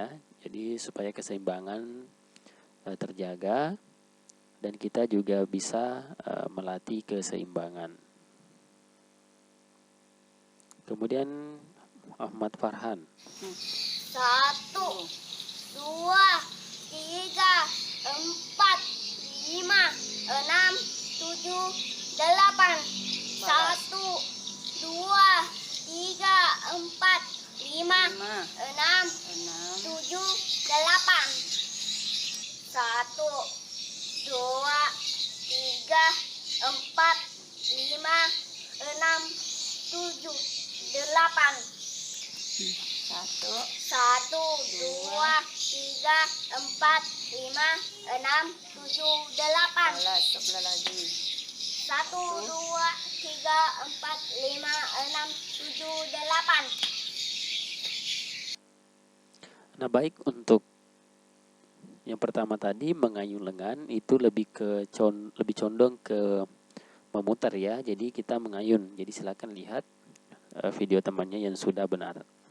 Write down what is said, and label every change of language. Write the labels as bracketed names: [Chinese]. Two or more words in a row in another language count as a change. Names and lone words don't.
[Indonesian] Jadi supaya keseimbangan terjaga dan kita juga bisa melatih keseimbangan. Kemudian Ahmad Farhan. 1, 2, tiga, empat, lima, enam, tujuh, delapan. Satu, dua, tiga, empat, lima, enam, tujuh, delapan. Satu, dua, tiga, empat, lima, enam, tujuh, delapan. Satu, dua, tiga, empat, lima, enam, tujuh, delapan. Sebelah lagi. Satu, dua, tiga, empat, lima, enam, tujuh, delapan. Nah, baik, untuk yang pertama tadi mengayun lengan itu lebih condong ke memutar ya. Jadi kita mengayun. Jadi silakan lihat video temannya yang sudah benar.